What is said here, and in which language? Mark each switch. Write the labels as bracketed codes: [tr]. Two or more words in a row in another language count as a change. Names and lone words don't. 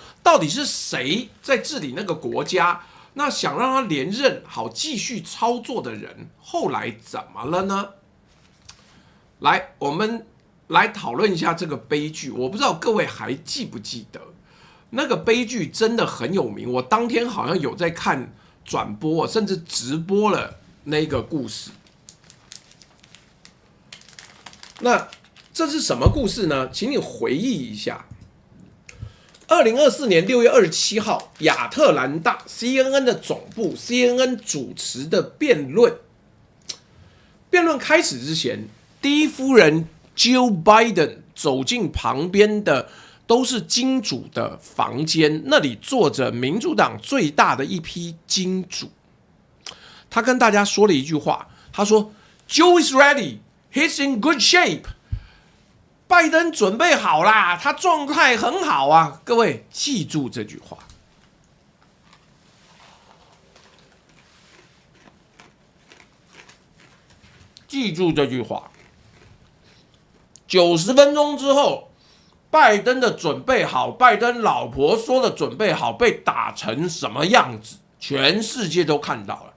[zh] 到底是誰在治理那個國家？那想讓他連任好繼續操作的人，後來怎麼了呢？來，我們來討論一下這個悲劇。我不知道各位還記不記得，那個悲劇真的很有名。我當天好像有在看轉播，甚至直播了那個故事。那這是什麼故事呢？請你回憶一下。2024年6月27號，亞特蘭大 CNN 的總部 CNN 主持的辯論。辯論開始之前，第一夫人 Jill Biden 走進旁邊的都是金主的房間，那裡坐着民主黨最大的一批金主。他跟大家說了一句話，他說 ： [en] “Joe is ready, he's in good shape。” [zh] 拜登準備好啦，他狀態很好啊！各位記住這句話，記住這句話。90分鐘之後，拜登的準備好，拜登老婆說的準備好，被打成什麼樣子，全世界都看到了。